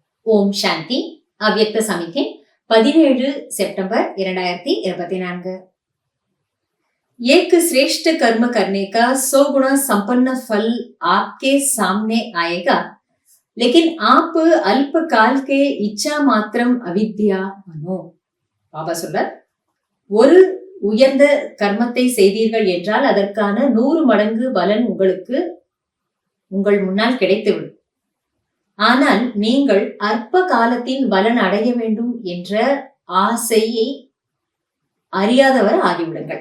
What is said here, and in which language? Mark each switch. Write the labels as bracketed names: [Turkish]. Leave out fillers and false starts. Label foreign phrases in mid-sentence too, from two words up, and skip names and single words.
[Tamil] ஓம் சாந்தி. அவ்யக்த சமிகை 17 செப்டம்பர் 2024। [Hindi] एक श्रेष्ठ कर्म करने का 100 गुना संपन्न फल आपके सामने आएगा, लेकिन आप अल्प काल के इच्छा मात्रम अविद्या बनो। [Tamil] பாபா சொல்றார், ஒரு உயர்ந்த கர்மத்தை செய்தீர்கள் என்றால் அதற்கான 100 மடங்கு பலன் உங்களுக்கு உங்கள் முன்னால் கிடைத்துவிடும். ஆனால் நீங்கள் அற்ப காலத்தின் பலன் அடைய வேண்டும் என்ற ஆசையை அறியாதவர் ஆகிவிடுங்கள்.